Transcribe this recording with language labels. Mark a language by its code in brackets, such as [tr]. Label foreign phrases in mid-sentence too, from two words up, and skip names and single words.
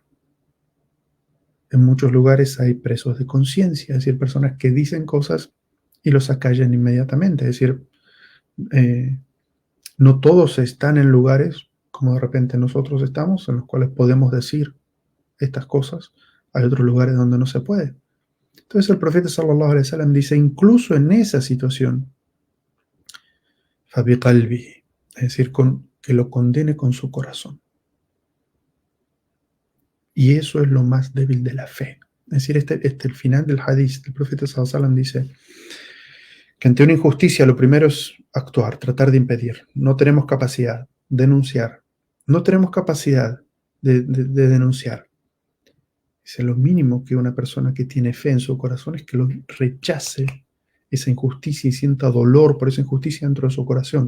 [es] En muchos lugares hay presos de conciencia, es decir, personas que dicen cosas y los acallan inmediatamente. Es decir, eh, no todos están en lugares como de repente nosotros estamos, en los cuales podemos decir estas cosas. Hay otros lugares donde no se puede. Entonces el profeta [ar] صلى الله عليه وسلم [es] dice, incluso en esa situación, [ar] فبقلبي, [es] es decir, que lo condene con su corazón. Y eso es lo más débil de la fe. Es decir, el final del hadith, el profeta [ar] صلى الله عليه وسلم [es] dice que ante una injusticia lo primero es actuar, tratar de impedir. No tenemos capacidad, denunciar. No tenemos capacidad de denunciar. Dice, lo mínimo que una persona que tiene fe en su corazón es que lo rechace esa injusticia y sienta dolor por esa injusticia dentro de su corazón.